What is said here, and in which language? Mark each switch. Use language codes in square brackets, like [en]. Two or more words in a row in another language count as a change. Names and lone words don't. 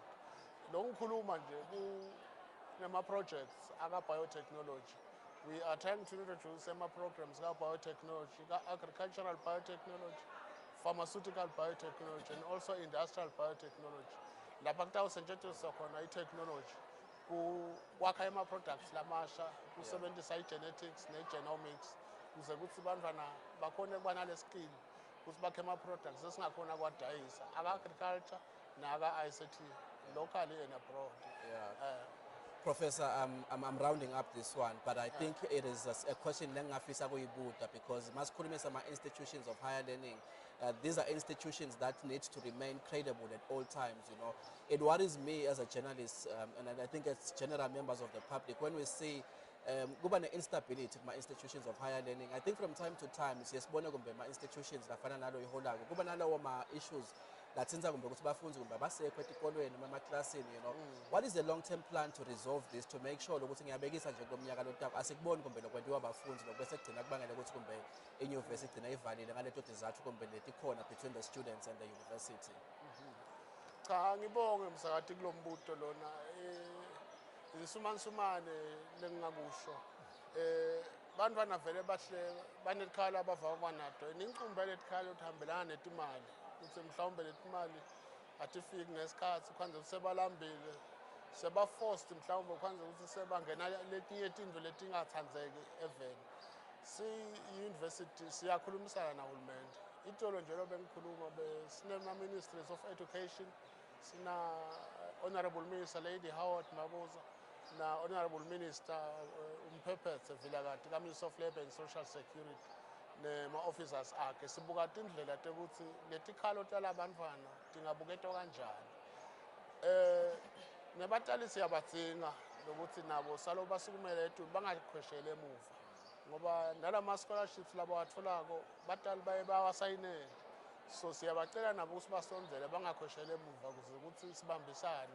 [ss] Longikhuluma nje kunema-projects aka-biotechnology. [en] We are trying to introduce [ss] ama-programs ka-biotechnology, ka-agricultural biotechnology, [en] pharmaceutical biotechnology and also industrial biotechnology. [ss] Lapha kutawusetshenziswa khona i-technology kwakha ama-products lamasha kusebenzisa i-genetics ne-genomics kuze kuthi bantwana bakhone kuba nale skill ukuthi bakhe ama-products esingakhona kwadayisa aka-agriculture naka-ICT [en] locally and abroad. Professor, I'm rounding up this one, but I think it is a question [ss] lengafisa kuyibuta [en] because [ss] masikhuluma sama [en] institutions of higher learning. These are institutions that need to remain credible at all times, you know. It worries me as a journalist, and I think as general members of the public, when we see [ss] kuba ne-instability kuma [en] institutions of higher learning. I think from time to time [ss] siyasibona kumbe ma institutions lafana nalo iholako kuba nalawo ma issues latsenza kumbe ukuthi bafundzi kumbe basekho etikolweni noma emaklasini, [en] you know. What is the long-term plan to resolve this, to make sure [ss] ukuthi ngiyabekisa nje kulomnyaka lotako asikuboni kumbe lokwentiwa abafundzi lokubese kugcina kubangela ukuthi kumbe inyuvesi igcina ivalile ngaleto tizathu kumbe letikhona [en] between the students and the university? [ss] Cha ngibonge msakati kulombuto lona isumansumane lengingakusho bantwana vele bahle banekhala abavava nato ninqumba letikhala uthambelana netimali ukuthi mhlawumbe letimali atifiki ngesikhathi kwanze sebalambile sebaforced mhlawumbe kwanze ukuthi sebangena letinye tindlu letingathandzeki eveni si-university siyakhulumisana nahulumende itolo njalo bengikhuluma sinema- [en] ministries of education [ss] sina honorable minister lady Howard Mavuso na honorable minister umphephethe vilakati ka- [en] minister of labour and social security [ss] nema-officers akhe sibuka tindlela tekuthi letikhalo talabantwana tingabuketwa kanjani nebatali siyabadzinga lokuthi nabo salo basukumele etulu bangakhweshele emuva ngoba nalama scholarships labo watholako batali baye bawasayinele so siyabacela nabo ukuthi basonzele bangakhweshele emuva ukuze ukuthi sibambisane